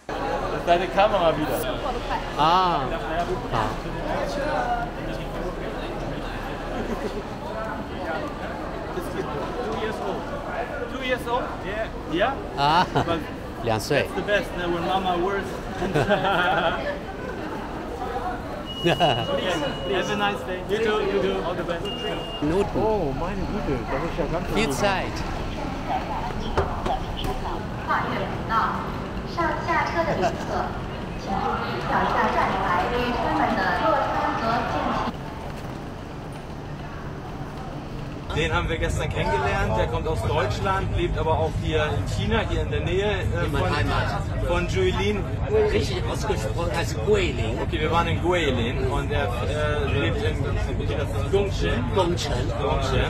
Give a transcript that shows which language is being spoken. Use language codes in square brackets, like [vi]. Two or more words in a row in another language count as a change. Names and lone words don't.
[zh] 啊，好。 [en] 啊，2 岁。Have a nice day. You too. You too. All the best. [de] Oh, meine Güte, das ist ja ganz viel Zeit. [zh] 跨越频道，上下车的旅客，请注意脚下站台与车门的落差和间隙。 [de] Den haben wir gestern kennengelernt. Der kommt aus Deutschland, lebt aber auch hier in China, hier in der Nähe von Juilin. Richtig ausgesprochen heißt Guilin. Okay, wir waren in Guilin und er lebt in Gongchen.